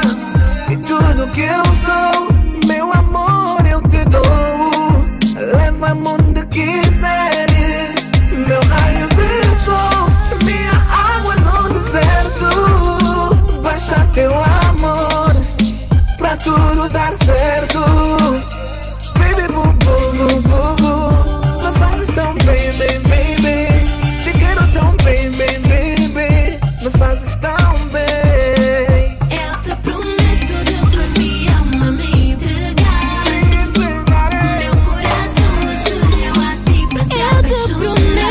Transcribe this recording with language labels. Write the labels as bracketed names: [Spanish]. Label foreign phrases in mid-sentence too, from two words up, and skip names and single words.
[Portuguese] E tudo que eu sou, meu amor, eu te dou. Leva-me onde quiseres, meu raio de sol, minha água no deserto. Basta teu amor pra tudo dar certo. [English] Baby, boo, boo, boo, boo, boo. [Portuguese] Me fazes tão bem, bem, bem, bem. Te quero tão bem, bem, bem, bem. Me fazes tão bem. Eu te prometo de corpo e alma me entregar. Meu coração escolheu a ti pra se apaixonar.